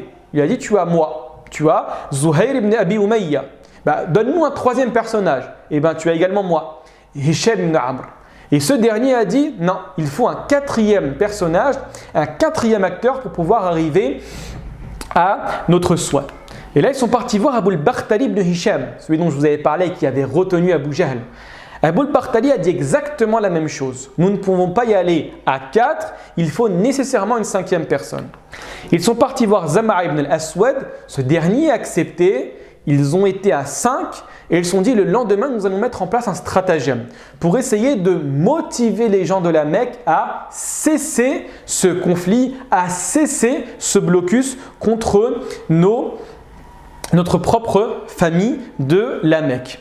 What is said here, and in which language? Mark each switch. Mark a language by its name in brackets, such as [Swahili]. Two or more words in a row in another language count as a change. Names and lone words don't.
[French] Il a dit, tu as moi, tu as Zuhair ibn Abi Umayya. Donne-nous un troisième personnage. Et tu as également moi, Hisham ibn Amr. Et ce dernier a dit, non, il faut un quatrième personnage, un quatrième acteur pour pouvoir arriver à notre soin. Et là, ils sont partis voir Abu al-Bakhtari ibn Hisham, celui dont je vous avais parlé, qui avait retenu Abu Jahl. Abu al-Bakhtari a dit exactement la même chose. Nous ne pouvons pas y aller à 4, il faut nécessairement une cinquième personne. Ils sont partis voir Zama' ibn al-Aswad, ce dernier a accepté, ils ont été à 5 et ils se sont dit le lendemain nous allons mettre en place un stratagème pour essayer de motiver les gens de la Mecque à cesser ce conflit, à cesser ce blocus contre notre propre famille de la Mecque.